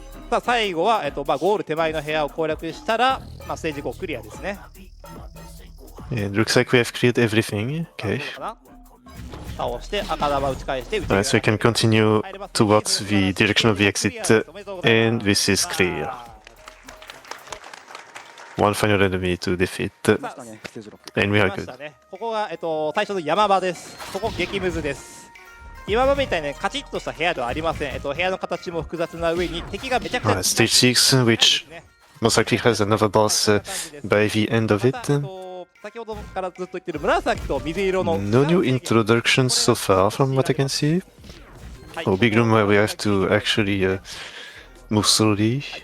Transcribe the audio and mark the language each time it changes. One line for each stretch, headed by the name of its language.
Japanese: さあ最後は、ゴール手前の部屋を攻略したら、ステージ5クリアですね。
English: It looks like we have cleared everything. Okay.
Japanese: 倒して赤玉打ち返して
English: Alright, so we can continue towards the direction of the exit, and this is clear. One final enemy to defeat, and we are good.
Japanese: ここが、最初の山場です。ここ激ムズです。今までみたいにカチッとした部屋ではありません。部屋の形も複雑な上に敵がめちゃくちゃ
English: Stage 6, which most likely has another boss by the end of it.
Japanese: 先ほどからずっと言ってる紫と水色の
English: No new introductions so far from what I can see. Oh, big room where we have to actually move slowly.